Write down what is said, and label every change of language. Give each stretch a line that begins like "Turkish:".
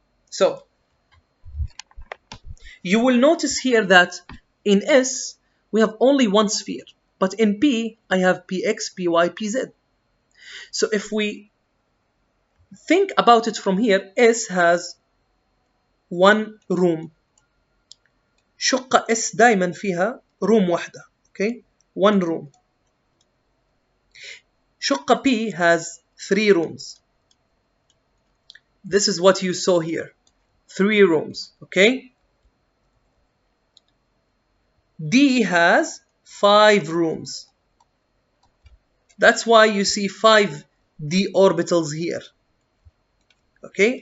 English: So, you will notice here that in S, we have only one sphere. But in P, I have Px, Py, Pz. So if we think about it from here, S has one room.
Arabic: شقة S دايما فيها room واحدة.
English: Okay? One room. شقة P has 3 rooms. This is what you saw here. 3 rooms. Okay? D has 5 rooms. That's why you see 5 d orbitals here. Okay?